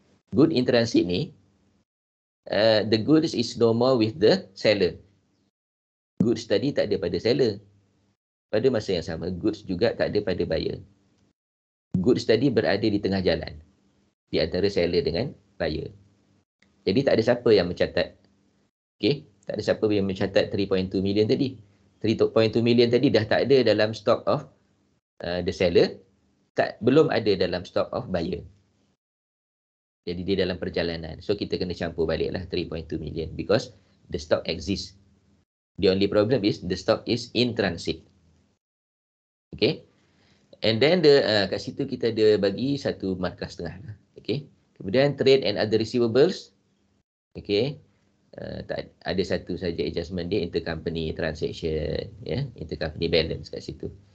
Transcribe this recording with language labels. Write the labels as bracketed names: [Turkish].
[English] Good in transit ni, the goods is no more with the seller. [Malay] Goods tadi tak ada pada seller. Pada masa yang sama, goods juga tak ada pada buyer. Goods tadi berada di tengah jalan di antara seller dengan buyer. Jadi tak ada siapa yang mencatat. Okey, tak ada siapa yang mencatat 3.2 million tadi. 3.2 million tadi dah tak ada dalam stock of the seller, belum ada dalam stock of buyer. Jadi dia dalam perjalanan. So kita kena campur baliklah 3.2 million [English] because the stock exists. The only problem is the stock is in transit. Okay. [Malay] And then kat situ kita ada bagi satu markah setengah. Okay. Kemudian trade and other receivables. Okay. Tak ada satu saja adjustment dia, intercompany transaction, intercompany balance kat situ.